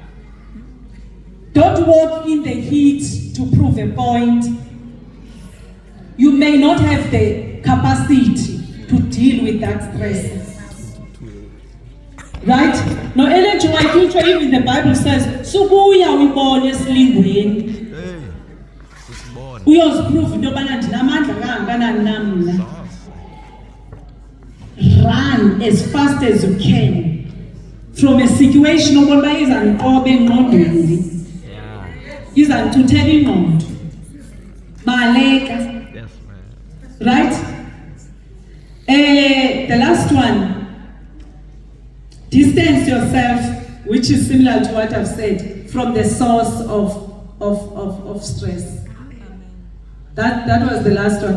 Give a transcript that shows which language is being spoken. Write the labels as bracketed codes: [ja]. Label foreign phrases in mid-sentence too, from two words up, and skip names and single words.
[en] Don't walk in the heat to prove a point. You may not have the capacity to deal with that stress. Right? No, even the Bible says, [xh] Subuya wibone esilingweni. Uyosiprove into yobana ndinamandla kangakanani namna. [en] Run as fast as you can from a situation [xh] obona uba izandiqoba engqondweni. Izandithuthela ingqondo. Baleka. [en] Yes, man. Right? The last one. Distance yourself, which is similar to what I've said, from the source of stress. That was the last one.